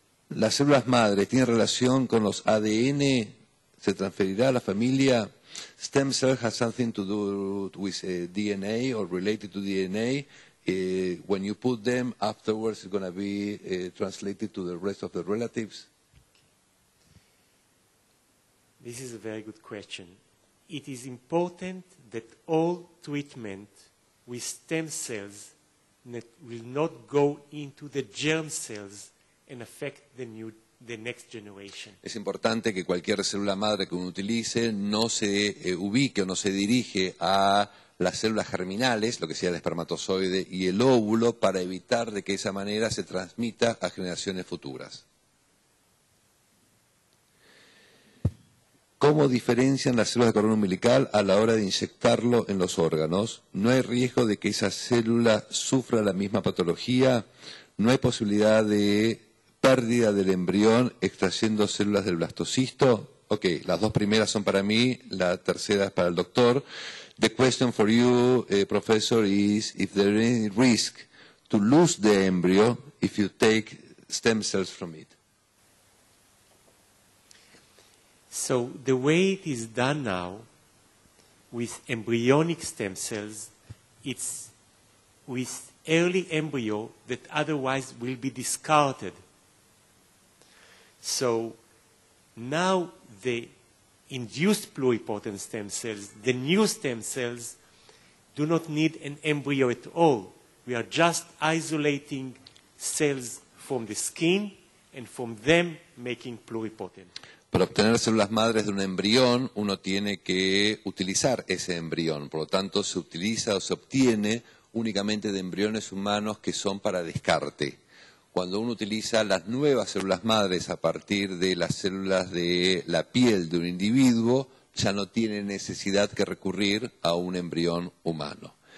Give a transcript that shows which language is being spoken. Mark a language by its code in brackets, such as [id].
[es] Las células madres tienen relación con los ADN, se transferirá a la familia. [en] Stem cell has something to do with DNA or related to DNA. When you put them, afterwards it's going to be translated to the rest of the relatives. This is a very good question. It is important that all treatment with stem cells will not go into the germ cells and affect the next generation. [es] Es importante que cualquier célula madre que uno utilice no se ubique o no se dirige a las células germinales, lo que sea el espermatozoide y el óvulo, para evitar de que de esa manera se transmita a generaciones futuras. ¿Cómo diferencian las células de cordón umbilical a la hora de inyectarlo en los órganos? ¿No hay riesgo de que esa célula sufra la misma patología? ¿No hay posibilidad de pérdida del embrión extrayendo células del blastocisto? Ok, las dos primeras son para mí, la tercera es para el doctor. [en] The question for you, professor, is if there is any risk to lose the embryo if you take stem cells from it. So the way it is done now with embryonic stem cells, it's with early embryo that otherwise will be discarded. So now the induced pluripotent stem cells, the new stem cells, do not need an embryo at all. We are just isolating cells from the skin and from them making pluripotent. [es] Para obtener células madres de un embrión, uno tiene que utilizar ese embrión. Por lo tanto, se utiliza o se obtiene únicamente de embriones humanos que son para descarte. Cuando uno utiliza las nuevas células madres a partir de las células de la piel de un individuo, ya no tiene necesidad que recurrir a un embrión humano.